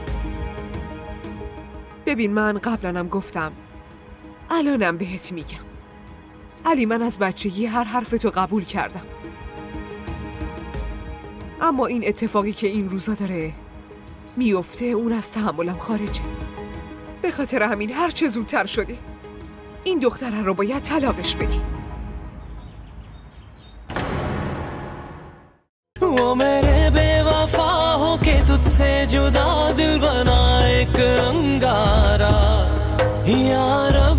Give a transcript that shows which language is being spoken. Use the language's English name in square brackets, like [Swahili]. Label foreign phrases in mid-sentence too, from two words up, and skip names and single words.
[Persian] ببین من قبلنم گفتم، الانم بهت میگم علی، من از بچگی هر حرفتو قبول کردم. اما این اتفاقی که این روزا داره میفته اون از تحملم خارجه. به خاطر همین هر چه زودتر شده این دختره رو باید طلاقش بدی. [Hindi] वो मेरे बेवफा हो के तुझसे जुदा दिल बना एक अंगारा यार